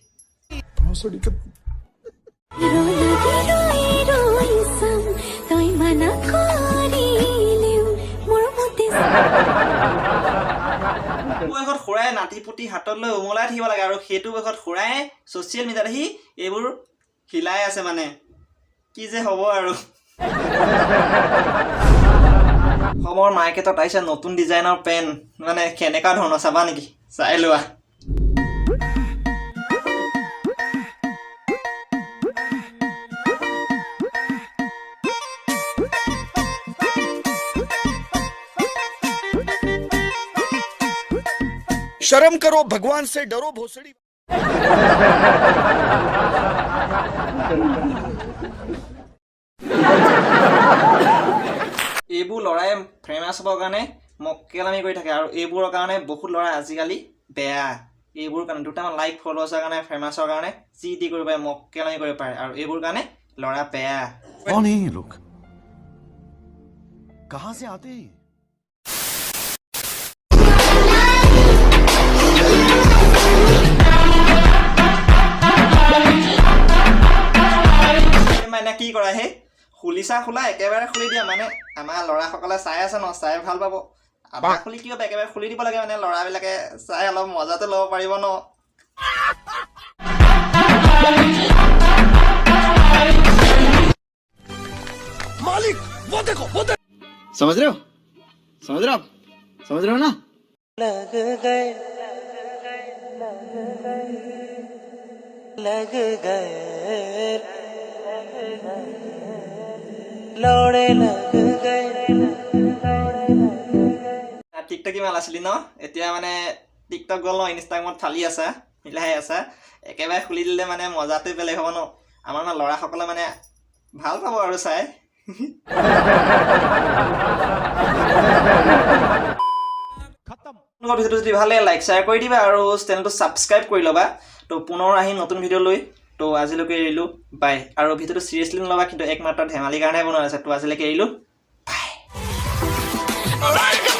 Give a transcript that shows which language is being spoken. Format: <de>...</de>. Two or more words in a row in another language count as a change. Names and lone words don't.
<as>বয়সত খুৰাই নাতি পুতি হাতত লৈ উমলাই থাকিব লাগে আৰু সেইটো বয়সত খুৰাই ছ'চিয়েল মিডিয়াত আহি এইবোৰ হিলাই আছে মানে কি যে হ'ব আৰু অসমৰ মাৰ্কেটত আহিছে নতুন ডিজাইনৰ পেন মানে কেনেকুৱা ধৰণৰ চাবা নেকি চাই লোৱা</as> <hi>शर्म करो भगवान से डरो भोसड़ी</hi> <as>এইবোৰ ল'ৰাই ফেমাছ হ'বৰ কাৰণে মক্কেলামি কৰি থাকে আৰু এইবোৰৰ কাৰণে বহুত ল'ৰা আজিকালি বেয়া এইবোৰ কাৰণে দুটামান লাইক ফলোৱাৰ্ছৰ কাৰণে ফেমাছৰ কাৰণে যি টি কৰিব পাৰে মক্কেলামি কৰিব পাৰে আৰু এইবোৰ কাৰণে ল'ৰা বেয়া</as> <hi>कौन है ये लोग कहाँ से आते हैं</hi> <as>মানে কি কৰা হে খুলিছা খোলা একেবাৰে খুলি দিয়া মানে আমাৰ ল'ৰাসকলে চাই আছে ন চাই ভাল পাব আধা খুলি কি হ'ব একেবাৰে খুলি দিব লাগে মানে ল'ৰাবিলাকে চাই অলপ মজাটো ল'ব পাৰিব ন</as> <hi>मालिक वो देखो समझ रहे हो ना लग गए लौड़े लग गए</hi> <as>টিকটক ইমান আছিলি ন এতিয়া মানে টিকটক গ'ল ন ইনষ্টাগ্ৰামত ফালি আছা মিলাই আছা একেবাৰে খুলি দিলে মানে মজাটো বেলেগ হ'ব ন আমাৰ মানে ল'ৰাসকলে মানে ভাল পাব আৰু চাই ভিডিঅ'টো যদি ভালে</as> <en>like share</en> <as>কৰি দিবা আৰু চেনেলটো ছাবস্ক্ৰাইব কৰি ল'বা তো পুনৰ আহিম নতুন ভিডিঅ' লৈ তো আজিলৈকে এৰিলোঁ বাই আৰু ভিডিঅ'টো চিৰিয়াছলি নল'বা কিন্তু একমাত্ৰ ধেমালিৰ কাৰণে বনোৱা আছে তো আজিলৈকে এৰিলোঁ বাই</as>